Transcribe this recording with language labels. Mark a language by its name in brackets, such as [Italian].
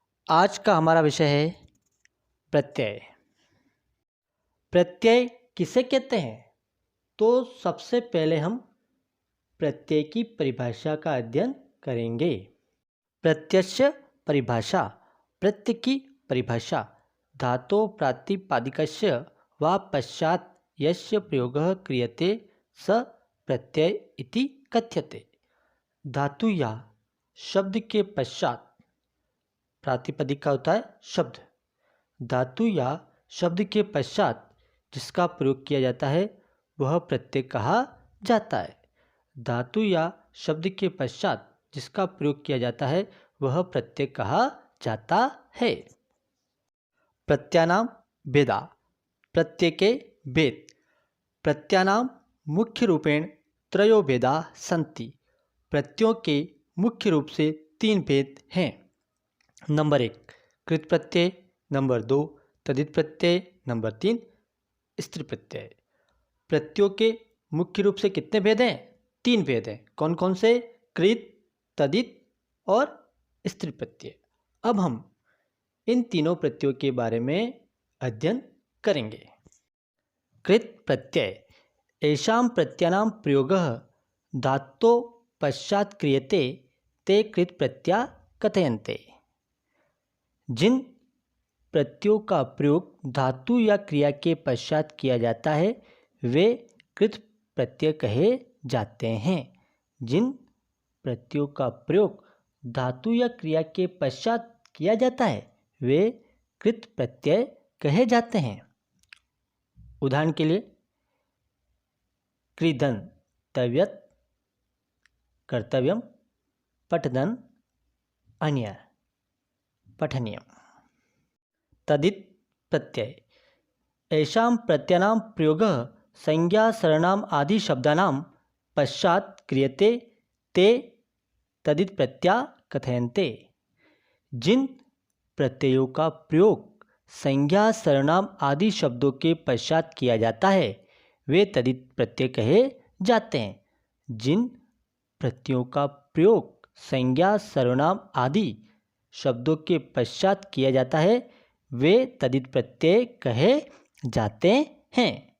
[Hindi] आज का हमारा विषय है प्रत्यय। प्रत्यय किसे कहते हैं? तो सबसे पहले हम प्रत्यय की परिभाषा का अध्ययन करेंगे। [Sanskrit] प्रत्ययस्य परिभाषा। [Hindi] प्रत्यय की परिभाषा [Sanskrit] धातो प्रातिपदिकस्य वा पश्चात् यस्य प्रयोगः क्रियते स प्रत्यय इति कथ्यते। [Hindi] धातु या शब्द के पश्चात प्रातिपदिक का होता है शब्द। धातु या शब्द के पश्चात जिसका प्रयोग किया जाता है वह प्रत्यय कहा जाता है। धातु या शब्द के पश्चात जिसका प्रयोग किया जाता है वह प्रत्यय कहा जाता है। [Sanskrit] प्रत्ययानाम भेदा। [Hindi] प्रत्यय के भेद। [Sanskrit] प्रत्ययानाम मुख्य रूपेण त्रयो भेदा सन्ति। [Hindi] प्रत्ययों के मुख्य रूप से 3 भेद हैं। नंबर 1 कृत प्रत्यय, नंबर 2 तद्धित प्रत्यय, नंबर 3 स्त्री प्रत्यय। प्रत्ययों के मुख्य रूप से कितने भेद हैं? 3 भेद हैं। कौन कौन से? कृत, तद्धित और स्त्री प्रत्यय। अब हम इन तीनों प्रत्ययों के बारे में अध्ययन करेंगे। कृत प्रत्यय। [Sanskrit] येषां प्रत्ययानां प्रयोगः धातो पश्चात् क्रियते ते कृत प्रत्यया कथयन्ते। [Hindi] जिन प्रत्ययों का प्रयोग धातु या क्रिया के पश्चात किया जाता है वे कृत प्रत्यय कहे जाते हैं। जिन प्रत्ययों का प्रयोग धातु या क्रिया के पश्चात किया जाता है वे कृत प्रत्यय कहे जाते हैं। उदाहरण के लिए क्रीदन तव्यत, कर्तव्यम, पठदन अन्य पठनीयम। तद्धित प्रत्यय। [Sanskrit] येषां प्रत्ययानां प्रयोगः संज्ञा सर्वनाम आदि शब्दानां पश्चात् क्रियते ते तद्धित प्रत्यया कथयन्ते। [Hindi] जिन प्रत्ययों का प्रयोग संज्ञा सर्वनाम आदि शब्दों के पश्चात किया जाता है वे तद्धित प्रत्यय कहे जाते हैं। जिन प्रत्ययों का प्रयोग संज्ञा सर्वनाम आदि शब्दों के पश्चात किया जाता है वे तद्धित प्रत्यय कहे जाते हैं।